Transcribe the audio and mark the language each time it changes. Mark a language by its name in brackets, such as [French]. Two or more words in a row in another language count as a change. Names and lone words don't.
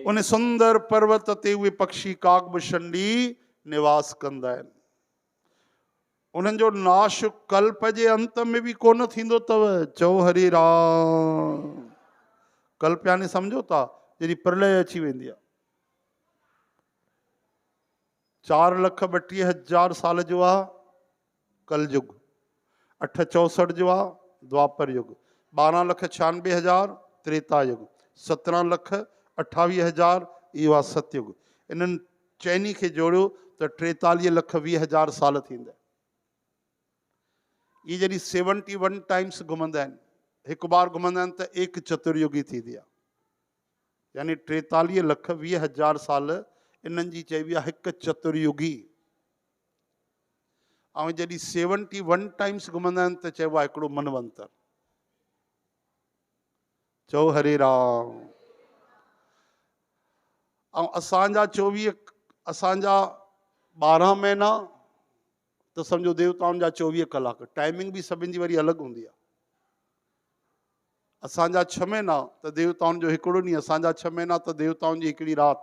[Sindhi] उन सुंदर पर्वत ते उहे पक्षी कागभूषणी निवास कंदा आहिनि। उन्हनि जो नाश कल्प जे अंत में भी कोन थींदो अथव। चओ हरे राम। कल्प यानी सम्झो था जॾहिं प्रलय अची वेंदी आहे। 4,32,000 साल जो आहे कलयुग, 864 जो आहे द्वापर युग, 12,96,000 त्रेता युग, 17,28,000 इहो आहे सतयुग। इन्हनि चइनी खे जोड़ियो त 43,20,000 साल थींदा। ये जॾहिं 71 टाइम्स घुमंदा आहिनि, हिकु बार घुमंदा आहिनि त एक चतुर्युगी थींदी आहे, यानी 43,20,000 साल इन्हनि जी चइबी आहे हिकु चतुर्युगी। ऐं जॾहिं 71 टाइम्स घुमंदा आहिनि त चइबो आहे हिकिड़ो मनवंतर। चओ हरे राम। ऐं असांजा 24 असांजा 12 महीना त सम्झो देवताउनि जा 24 कलाक। टाइमिंग बि सभिनि जी वरी अलॻि हूंदी आहे। असांजा 6 महीना त देवताउनि जो हिकिड़ो ॾींहुं, असांजा 6 महीना त देवताउनि जी हिकिड़ी राति।